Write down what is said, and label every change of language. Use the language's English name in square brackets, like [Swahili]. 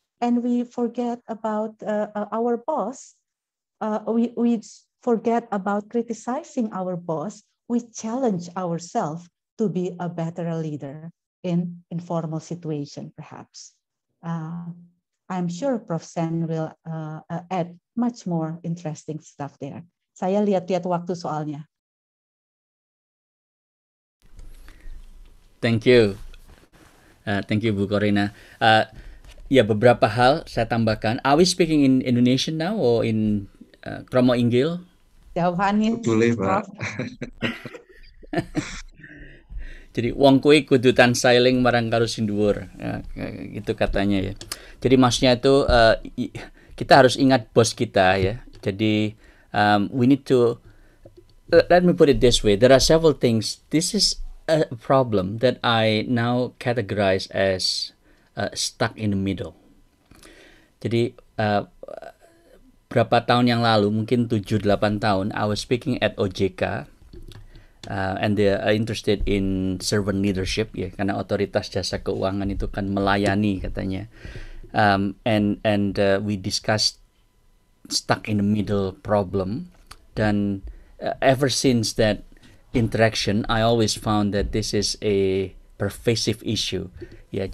[English] And we forget about our boss. We forget about criticizing our boss. We challenge ourselves to be a better leader in informal situation, perhaps. I'm sure Prof. Sen will add much more interesting stuff there. [Indonesian] Saya lihat-lihat waktu soalnya. [English] Thank you. Thank you, Bu Corina. [Indonesian] Ya, beberapa hal saya tambahkan. [English] Are we speaking in Indonesian now or in Kromo Inggil? [Indonesian] Jawabannya, Boleh, Pak. [Javanese] Jadi wong kuwi kudu tansailing marang karo sing dhuwur. [Indonesian] Ya, gitu katanya ya. Jadi maksudnya itu kita harus ingat bos kita ya. Jadi [English] we need to let me put it this way. There are several things. This is a problem that I now categorize as stuck in the middle. [Indonesian] Jadi berapa tahun yang lalu, mungkin 7-8 tahun, [English] I was speaking at OJK. And they are interested in servant leadership [Indonesian] ya, karena otoritas jasa keuangan itu kan melayani katanya, [English] and we discussed stuck in the middle problem, [Indonesian] dan [English] ever since that interaction I always found that this is a pervasive issue ya.